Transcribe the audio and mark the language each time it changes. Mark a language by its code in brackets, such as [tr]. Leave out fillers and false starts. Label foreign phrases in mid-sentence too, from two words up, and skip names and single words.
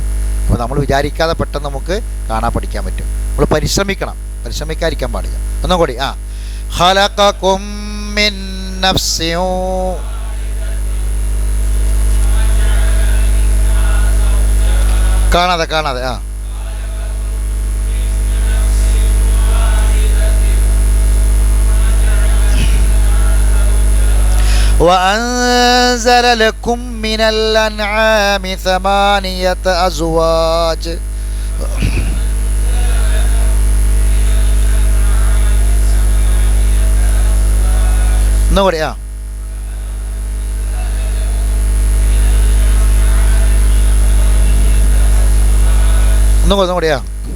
[ml] അപ്പോൾ നമ്മൾ വിചാരിക്കാതെ പെട്ടെന്ന് നമുക്ക് കാണാൻ പഠിക്കാൻ പറ്റും. നമ്മൾ പരിശ്രമിക്കാതിരിക്കാൻ പാടില്ല. ഒന്നും കൂടി [ar] خلقكم من نفس [ml] കാണാതെ ആ [ar] وأنزل لكم من الأنعام ثمانية أزواج [ml] ഒന്നുകൂടി ആ ഒന്നുകൂടി ആ